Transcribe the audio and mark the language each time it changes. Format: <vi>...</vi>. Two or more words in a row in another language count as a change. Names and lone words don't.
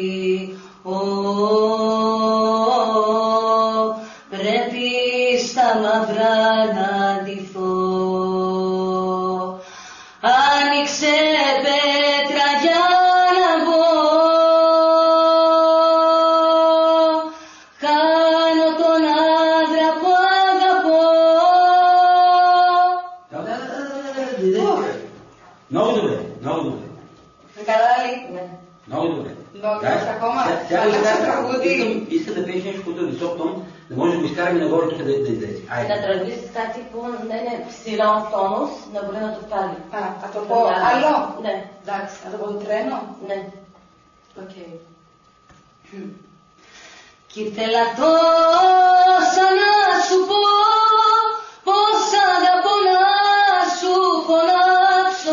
<el>Πρέπει στα μαύρα να ντυθώ. Άνοιξε πέτρα για να μπω. Κάνω τον άντρα που αγαπώ.</el> <bg>Много добре, много добре.</bg> <el>Καλά ли?</el> <bg>Много добре.</bg> <el>Много ακόμα.</el> <bg>Сега искам да пееш нещо по този висок тон, Да може да го изкараме нагоре тук да излезе.</bg> <el>Να τραγουδήσεις κάτι που να είναι ψηλό τόνος, να μπορεί να το βγάλει. Θα το πω άλλο. Ναι. Εντάξει, θα το πω τρένο. Ναι. Οκ. Κι ήθελα τόσα να σου πω, πως αγαπώ να σου φωνάξω.</el>